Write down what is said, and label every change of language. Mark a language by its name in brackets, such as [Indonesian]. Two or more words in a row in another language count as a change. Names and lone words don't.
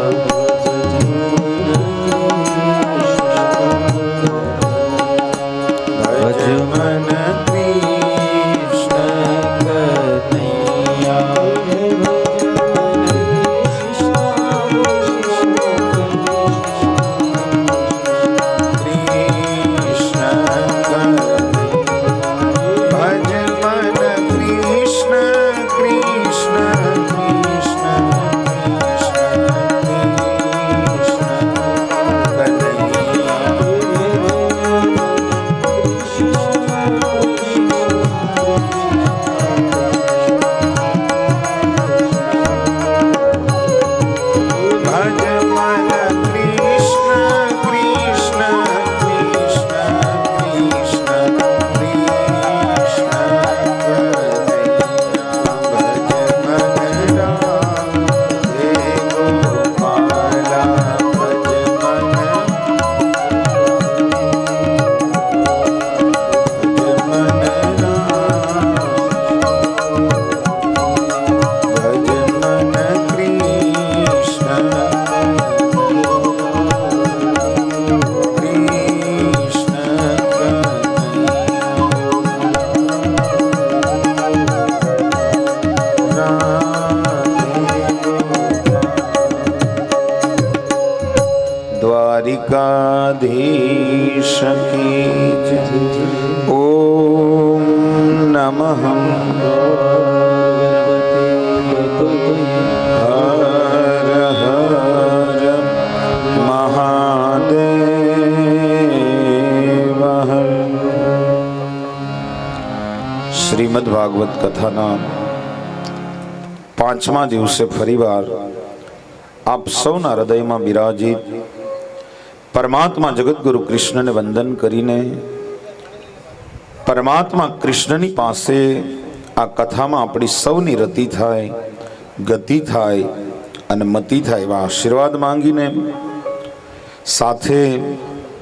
[Hindi] भज मन कृष्ण कन्हैया कृष्ण कन्हैया भज मन कृष्ण कृष्ण कृष्ण कृष्ण कन्हैया भज मन कृष्ण कृष्ण कृष्ण कृष्ण कृष्ण कन्हैया भज मन राधे गोपाला भज मन भज मन कृष्ण कृष्ण द्वारिकाधीश की जय। ओम नमः हर हर महादेव हर। [Gujarati] શ્રીમદ ભાગવત કથાના 5મા દિવસે ફરીવાર આપ સૌના હૃદયમાં બિરાજિત પરમાત્મા જગતગુરુ કૃષ્ણને વંદન કરીને પરમાત્મા કૃષ્ણની પાસે આ કથામાં આપણી સૌની રતિ થાય, ગતિ થાય અને મતિ થાય એવા આશીર્વાદ માંગીને સાથે